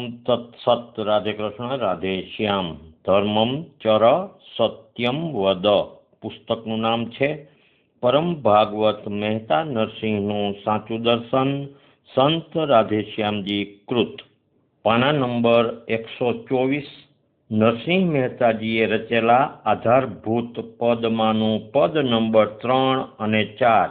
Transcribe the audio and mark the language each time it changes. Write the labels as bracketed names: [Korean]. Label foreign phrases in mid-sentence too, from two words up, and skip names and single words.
[Sanskrit] तत्सत। राधे कृष्ण, राधे श्याम। धर्मम चर सत्यम वद [Gujarati] पुस्तकનું નામ છે પરમ ભાગવત મહેતા નરસિંહનું સાચું દર્શન, સંત રાધેશ્યામજી કૃત, પાના નંબર 124। નરસિંહ મહેતાજીએ રચેલા આધારભૂત પદમાંનું પદ નંબર 3 અને 4।